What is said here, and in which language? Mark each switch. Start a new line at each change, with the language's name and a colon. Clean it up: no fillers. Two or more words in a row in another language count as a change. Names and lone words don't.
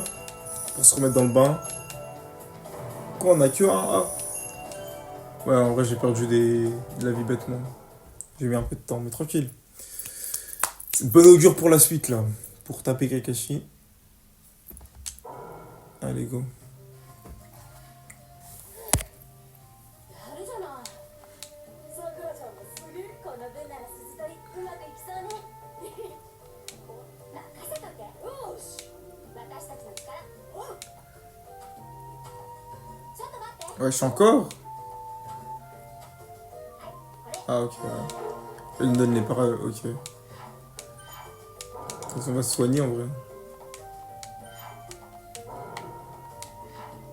French: Pour se remettre dans le bain. Quoi, on a que un A. Ouais, en vrai, j'ai perdu de la vie bêtement. J'ai mis un peu de temps, mais tranquille. C'est une bonne augure pour la suite, là. Pour taper Kakashi. Allez, go.
Japanese: やるじゃないさくらちゃんもすげえこの分なら鈴取りうまくいきそうね任せとけよし私たちの力ちょっと待って
French: Ouais, je suis encore. Ah, ok. Ouais. Elle me donne les paroles, ok. On va se soigner en vrai.